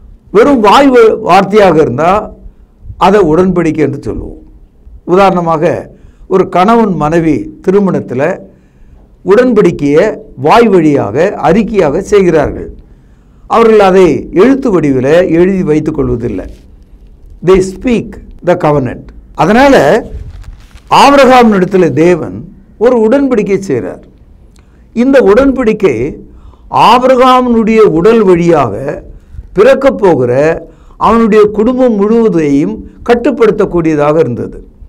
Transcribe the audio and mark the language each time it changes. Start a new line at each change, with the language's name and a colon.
Tamil: வெறும் வாய் வார்த்தையாக இருந்தால் அதை உடன்படிக்கை என்று சொல்லுவோம். உதாரணமாக ஒரு கணவன் மனைவி திருமணத்தில் உடன்படிக்கையை வாய் வழியாக அறிக்கையாக செய்கிறார்கள். அவர்கள் அதை எழுத்து வடிவில் எழுதி வைத்துக் கொள்வதில்லை.
English: they speak the covenant.
Tamil: அதனால் ஆபிரகாம் இடத்துல தேவன் ஒரு உடன்படிக்கை செய்கிறார். இந்த உடன்படிக்கை ஆபிரகாமினுடைய உடல் வழியாக பிறக்கப் போகிற அவனுடைய குடும்பம் முழுவதையும் கட்டுப்படுத்தக்கூடியதாக இருந்தது.